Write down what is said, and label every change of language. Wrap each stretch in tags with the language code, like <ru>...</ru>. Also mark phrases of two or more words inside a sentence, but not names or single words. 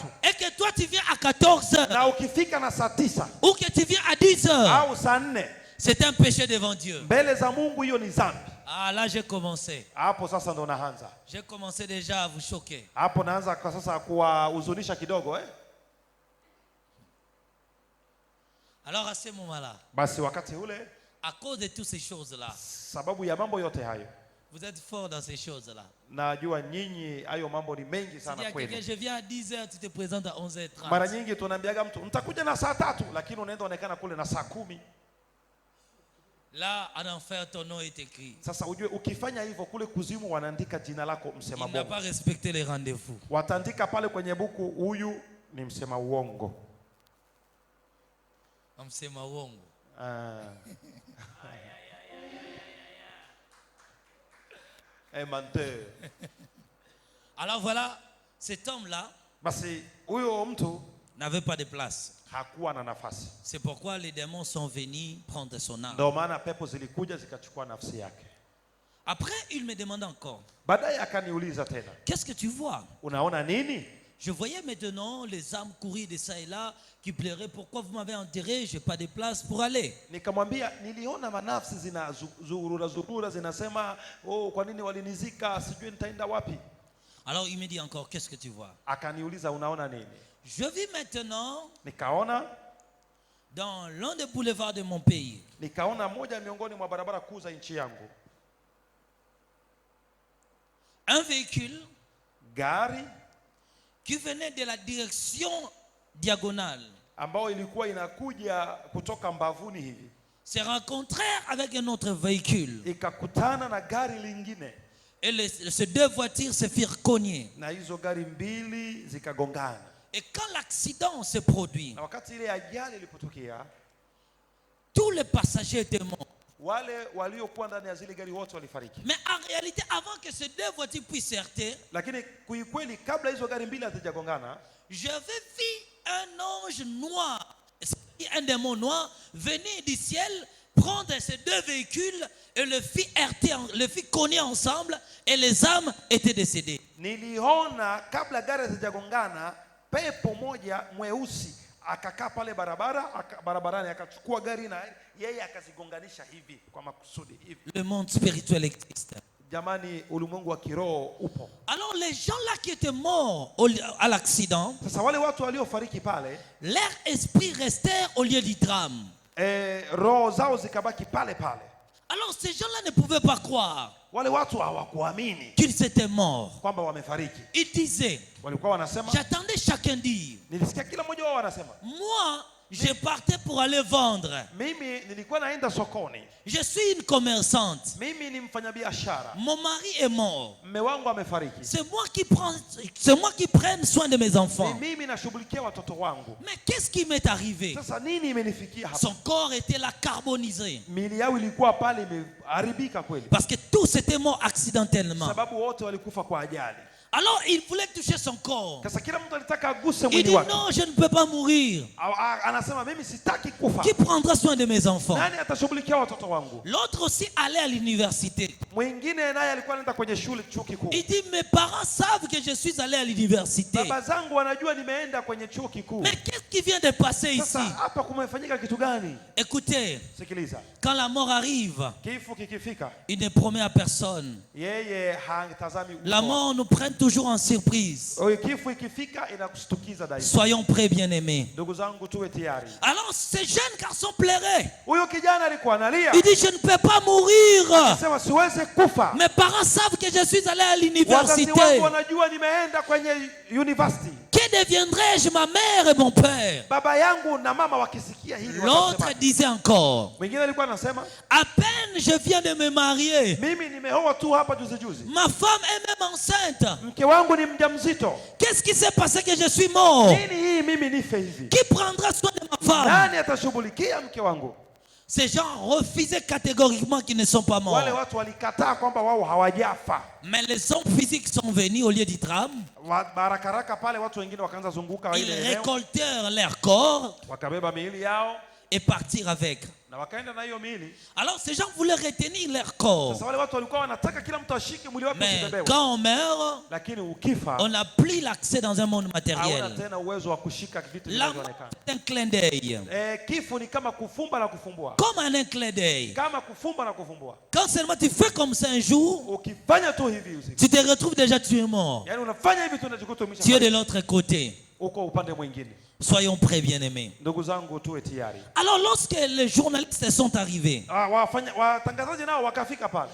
<fr>et que toi tu viens à 14h</fr> <sw>na ukifika na saa 9</sw> <fr>ou que tu viens à 10h,</fr> <sw>au saa 4,</sw> <fr>c'est un péché devant Dieu.</fr> <sw>mbele za Mungu hiyo ni dhambi.</sw> <fr>Ah, là j'ai commencé.</fr> <sw>Hapo sasa ndo naanza.</sw> <fr>J'ai commencé déjà à vous choquer.</fr> <sw>Hapo naanza kwa sasa kuwahuzunisha kidogo</sw> <fr>Alors à ce moment-là,</fr> <sw>Basi wakati ule,</sw> <fr>à cause de toutes ces choses-là,</fr> <sw>sababu ya mambo yote hayo,</sw> <fr>vous êtes fort dans ces choses-là.</fr> <sw>najua nyinyi hayo mambo ni mengi</sw> <fr>Si il y</fr> <sw>sana</sw> <fr>a quelqu'un,</fr> <sw>kwenu.</sw> <fr>je viens à 10h, tu te présentes à 11h30.</fr> <sw>Mara nyingi tunaambiaga mtu nitakuja na saa 3, lakini unaenda onekana kule na saa 10.</sw> <fr>Là, en enfer, ton nom est écrit.</fr> <sw>Sasa ujue ukifanya hivyo kule kuzimu wanaandika jina lako msema</sw> <fr>Il n'a</fr> <sw>bongo.</sw> <fr>pas respecté les rendez-vous.</fr> <sw>Wataandika pale kwenye buku, huyu ni msema uongo. Msema uongo.</sw> <fr>Menteur. Alors voilà, cet homme-là</fr> <sw>Basi huyo mtu</sw> <fr>n'avait pas de place.</fr> <sw>hakuwa na nafasi.</sw> <fr>C'est pourquoi les démons sont venus prendre son âme.</fr> <sw>Ndio maana pepo zilikuja zikachukua nafsi yake.</sw> <fr>Après, il me demande encore,</fr> <sw>Baadaye akaniuliza tena,</sw> <fr>qu'est-ce que tu vois?</fr> <sw>unaona nini?</sw> <fr>Je voyais maintenant les âmes courir de ça et là, qui pleuraient, pourquoi vous m'avez enterré, j'ai pas de place pour aller.</fr> <sw>Nikamwambia niliona manafsi zurura zinasema, oh, kwa nini walinizika, sijui nitaenda wapi.</sw> <fr>Alors il me dit encore, qu'est-ce que tu vois?</fr> <sw>Akaniuliza unaona nini?</sw> <fr>Je vis maintenant</fr> <sw>Nikaona</sw> <fr>dans l'un des boulevards de mon pays.</fr> <sw>Nikaona moja miongoni mwa barabara kuu za nchi yangu,</sw> <fr>Un véhicule</fr> <sw>gari</sw> <fr>qui venait de la direction diagonale</fr> <sw>ambao ilikuwa inakuja kutoka mbavuni hivi,</sw> <fr>se rencontrèrent avec un autre véhicule.</fr> <sw>ikakutana na gari lingine,</sw> <fr>Et ces deux voitures se firent cogner.</fr> <sw>na hizo gari mbili zikagongana.</sw> <fr>Et quand l'accident se produit,</fr> <sw>Na wakati ile ajali ilipotokea,</sw> <fr>tous les passagers étaient morts.</fr> <sw>wale waliokuwa ndani ya zile gari wote walifariki.</sw> <fr>Mais en réalité, avant que ces deux voitures puissent s'heurter,</fr> <sw>Lakini kuikweli, kabla hizo gari mbili hazijagongana,</sw> <fr>j'avais vu un ange noir, un démon noir, venir du ciel, prendre ces deux véhicules et le fit heurter, le fit cogner ensemble et les âmes étaient décédées.</fr> <sw>niliona kabla gari hazijagongana, pepo moja mweusi akakaa pale barabarani akachukua gari na yeye akazigonganisha hivi kwa makusudi hivi.</sw> <fr>Le monde spirituel existe.</fr> <sw>Jamani, ulimwengu wa kiroho upo.</sw> <fr>Alors les gens là qui étaient morts à l'accident,</fr> <sw>Sasa wale watu waliofariki pale,</sw> <fr>leur esprit restèrent au lieu du drame.</fr> <sw>roho zao zikabaki pale pale.</sw> <fr>Alors ces gens-là ne pouvaient pas croire</fr> <sw>Wale watu hawakuamini</sw> <fr>qu'ils étaient morts.</fr> <sw>kwamba wamefariki.</sw> <fr>Ils disaient,</fr> <sw>Walikuwa wanasema,</sw> <fr>j'attendais chacun dire,</fr> <sw>nilisikia kila mmoja wao wanasema,</sw> <fr>moi, je partais pour aller vendre.</fr> <sw>mimi nilikuwa naenda sokoni,</sw> <fr>Je suis une commerçante.</fr> <sw>mimi ni mfanyabiashara,</sw> <fr>Mon mari est mort.</fr> <sw>mume wangu amefariki,</sw> <fr>C'est moi qui prends soin de mes enfants.</fr> <sw>ni mimi nashughulikia watoto wangu.</sw> <fr>Mais qu'est-ce qui m'est arrivé?</fr> <sw>Sasa nini imenifikia hapa?</sw> <fr>Son corps était là carbonisé.</fr> <sw>Mili yao ilikuwa pale imeharibika kweli,</sw> <fr>Parce que tous étaient morts accidentellement.</fr> <sw>sababu wote walikufa kwa ajali.</sw> <fr>Alors il voulait toucher son corps.</fr> <sw>Sasa kila mtu alitaka aguse</sw> <fr>Il</fr> <sw>mwili</sw> <fr>dit</fr> <sw>wake.</sw> <fr>non, je ne peux pas mourir.</fr> <sw>Anasema mimi sitaki kufa.</sw> <fr>Qui prendra soin de mes enfants?</fr> <sw>Nani atashughulikia watoto wangu?</sw> <fr>L'autre aussi allait à l'université.</fr> <sw>Mwingine naye alikuwa anaenda kwenye chuo kikuu.</sw> <fr>Il dit mes parents savent que je suis allé à l'université.</fr> <sw>Baba zangu wanajua nimeenda kwenye chuo kikuu.</sw> <fr>Mais qu'est-ce qui vient de passer ici?</fr> <sw>Sasa hapa kumefanyika kitu gani?</sw> <fr>Écoutez,</fr> <sw>Sikiliza.</sw> <fr>quand la mort arrive,</fr> <sw>Kifo kikifika,</sw> <fr>il ne promet à personne.</fr> <sw>yeye hatazami</sw> <fr>La mort nous prend toujours en surprise.</fr> <sw>Kifo ikifika inakushtukiza daima.</sw> <fr>Soyons prêts, bien-aimés.</fr> <sw>Ndugu zangu tuwe tayari.</sw> <fr>Alors ce jeune garçon pleurait.</fr> <sw>Huyo kijana alikuwa analia.</sw> <fr>Il dit, je ne peux pas mourir.</fr> <sw>Sema siwezi kufa.</sw> <fr>Mes parents savent que je suis allé à</fr> <sw>Wazazi</sw> <fr>l'université.</fr> <sw>wangu wanajua nimeenda kwenye university.</sw> <fr>Que deviendrai-je, ma mère et mon père?</fr> <sw>Baba yangu na mama wakisikia hili</sw> <fr>L'autre</fr> <sw>watasema.</sw> <fr>disait encore,</fr> <sw>Mwingine alikuwa anasema,</sw> <fr>à peine je viens de me marier.</fr> <sw>mimi nimeoa tu hapa juzi juzi.</sw> <fr>Ma femme est même enceinte.</fr> <sw>Mke wangu ni mjamzito.</sw> <fr>Qu'est-ce qui s'est passé que je suis mort?</fr> <sw>Nini hii mimi nife hivi?</sw> <fr>Qui prendra soin de ma femme?</fr> <sw>Nani atashughulikia mke wangu?</sw> <fr>Ces gens refusaient catégoriquement qu'ils ne sont pas morts.</fr> <sw>Wale watu walikataa kwamba wao hawajafa.</sw> <fr>Mais les hommes physiques sont venus au lieu du drame.</fr> <sw>Barakaraka pale watu wengine wakaanza zunguka</sw> <fr>Ils</fr> <sw>ile eneo.</sw> <fr>récoltèrent leur corps</fr> <sw>Wakabeba miili yao</sw> <fr>et partirent avec.</fr> <sw>na wakaenda na hiyo miili.</sw> <fr>Alors ces gens voulaient retenir leur corps.</fr> <sw>Sasa wale watu walikuwa wanataka kila mtu ashike mwili wake</sw> <fr>Mais</fr> <sw>usibebewe.</sw> <fr>quand on meurt,</fr> <sw>Lakini ukifa</sw> <fr>on n'a plus l'accès dans un monde</fr> <sw>hauna</sw> <fr>matériel.</fr> <sw>tena uwezo wa kushika vitu</sw> <fr>La mort</fr> <sw>vinavyoonekana.</sw> <fr>est un clin d'œil.</fr> <sw>Kifo ni kama kufumba na kufumbua.</sw> <fr>Comme un clin d'œil.</fr> <sw>Kama kufumba na kufumbua.</sw> <fr>Quand seulement tu fais comme ça un jour,</fr> <sw>Ukifanya tu hivi usiku.</sw> <fr>tu te retrouves déjà tu es mort.</fr> <sw>Yaani unafanya hivi tu unajikuta</sw> <fr>Tu es</fr> <sw>umeshafariki.</sw> <fr>de l'autre côté.</fr> <sw>Uko upande mwingine.</sw> <fr>Soyons prêts, bien-aimés.</fr> <sw>Ndugu zangu tuwe tayari.</sw> <fr>Alors lorsque les journalistes sont arrivés,</fr> <sw>Watangazaji nao wakafika pale.</sw>